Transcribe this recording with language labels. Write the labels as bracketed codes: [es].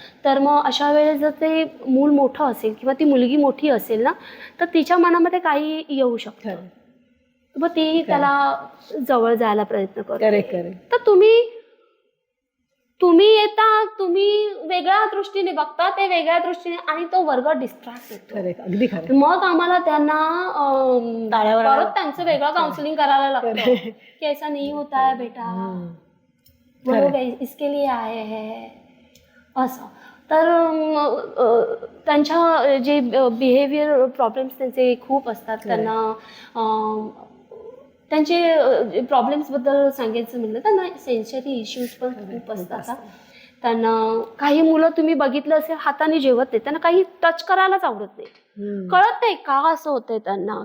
[mr] तर मग अशा वेळेस जर ते मूल मोठं असेल किंवा ती मुलगी मोठी असेल ना, तर तिच्या मनामध्ये काही येऊ शकतं, मग ती त्याला जवळ जायला प्रयत्न करते. तर तुम्ही येता, तुम्ही वेगळ्या दृष्टीने बघता, ते वेगळ्या दृष्टीने, आणि तो वर्ग डिस्ट्रॅक्ट होतो. अगदी खरं. मग आम्हाला त्यांना ताळ्यावर परत त्यांचं वेगळं काउन्सिलिंग करायला लागतं की [hi] ऐसा नहीं होता है बेटा, वो लोग इसके लिए आए हैं [mr] असं. तर त्यांच्या जे बिहेवियर प्रॉब्लेम्स त्यांचे खूप असतात. त्यांना त्यांचे प्रॉब्लेम्सबद्दल सांगायचं म्हटलं त्यांना सेन्सरी इश्यूज पण खूप असतात. त्यांना काही मुलं तुम्ही बघितलं असेल हाताने जेवत नाही, त्यांना काही टच करायलाच आवडत नाही, कळत नाही का असं होतंय त्यांना.